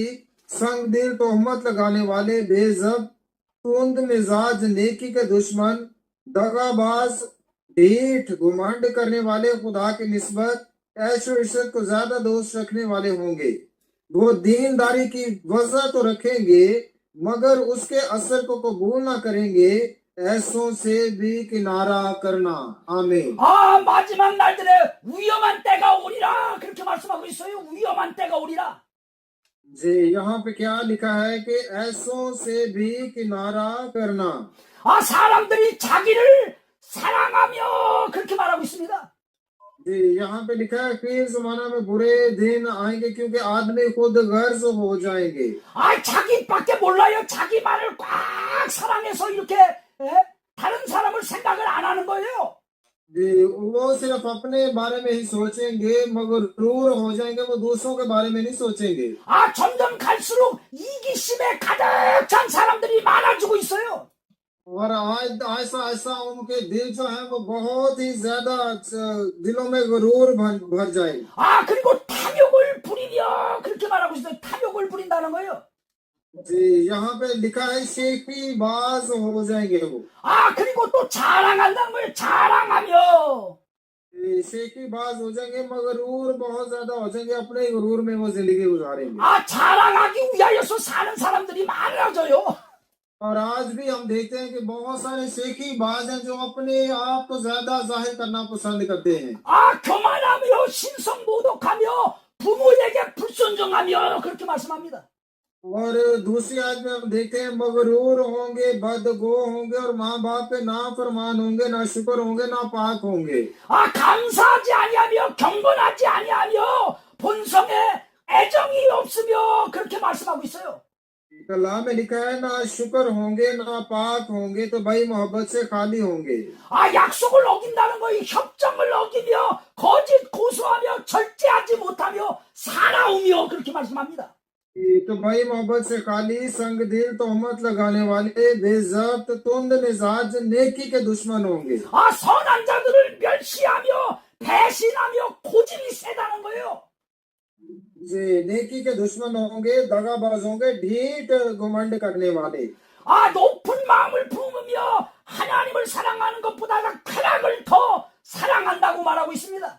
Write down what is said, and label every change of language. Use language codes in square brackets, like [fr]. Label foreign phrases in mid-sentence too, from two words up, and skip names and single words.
[ur] سنگ دل تہمت لگانے والے بےضبط تند مزاج نیکی کے دشمن دغاباز ڈھیٹ گھمنڈ کرنے والے خدا کی نسبت عیش و عزت کو زیادہ دوست رکھنے والے ہوں گے وہ دینداری کی وجہ تو رکھیں گے مگر اس کے اثر کو قبول نہ کریں گے ایسوں سے بھی کنارہ کرنا آمین [ko] 마지막 날들에 위험한 때가 오리라 그렇게 말씀하고 있어요. 위험한 때가 오리라. [ur] جی یہاں پہ کیا لکھا ہے کہ ایسوں سے بھی کنارہ کرنا [ko] 사람들이 자기를 사랑하며 그렇게 말하고 있습니다. [ur] جی یہاں پہ لکھا ہے پھر زمانہ میں برے دن آئیں گے کیونکہ آدمی خود غرض ہو جائیں گے [ko] 자기밖에 몰라요. 자기 말을 꽉 사랑해서 이렇게 다른 사람을 생각을 안 하는 거예요. [ur] جی وہ صرف اپنے بارے میں ہی سوچیں گے مگر کرور ہو جائیں گے وہ دوسروں کے بارے میں نہیں سوچیں گے [ko] 점점 갈수록 이기심에 가득 찬 사람들이 많아지고 있어요. [ur] اور آج ایسا ایسا ان کے دل جو ہے وہ بہت ہی زیادہ دلوں میں غرور بھر جائے گا [ko] 그리고 탐욕을 부리며 그렇게 말하고 있어요. 탐욕을 부린다는 거예요. [ur] جی یہاں پہ لکھا ہے شیخی باز ہو جائیں گے وہ [ko] 그리고 또 자랑한다는 거예요. 자랑하며 [ur] شیخی باز ہو جائیں گے مغرور بہت زیادہ ہو جائیں گے اپنے ہی غرور میں وہ زندگی گزاریں گے [ko] 자랑하기 위하여서 사는 사람들이 많아져요. [ur] اور آج بھی ہم دیکھتے ہیں کہ بہت سارے شیخی باز ہیں جو اپنے آپ کو زیادہ ظاہر کرنا پسند کرتے ہیں [ko] 교만하며 신성 모독하며 부모에게 불순종하며 그렇게 말씀합니다. [ur] اور دوسری آج میں ہم دیکھتے ہیں مغرور ہوں گے بدگو ہوں گے اور ماں باپ کے نا فرمان ہوں گے نا شکر ہوں گے نا پاک ہوں گے [ko] 감사하지 아니하며 경건하지 아니하며 본성에 애정이 없으며 그렇게 말씀하고 있어요. [ur] کلام میں لکھا ہے نا شکر ہوں گے نا پاک ہوں گے تو بھائی محبت سے خالی ہوں گے. [ko] 아, 약속을 어긴다는 거예요. 협정을 어기며 거짓 고소하며 절제하지 못하며 살아오며 그렇게 말씀합니다. [ur] تو بھائی محبت سے خالی، سنگ دل، تہمت لگانے والے، بےضبط، تند مزاج، نیکی کے دشمن ہوں گے. [ko] 아, 선한 자들을 멸시하며 배신하며 고집이 세다는 거예요. [ur] جی، نیکی کے دشمن ہوں گے، دغاباز ہوں گے، ڈھیٹ گھمنڈ کرنے والے. [ko] 아, 높은 마음을 품으며 하나님을 사랑하는 것보다 쾌락을 더 사랑한다고 말하고 있습니다.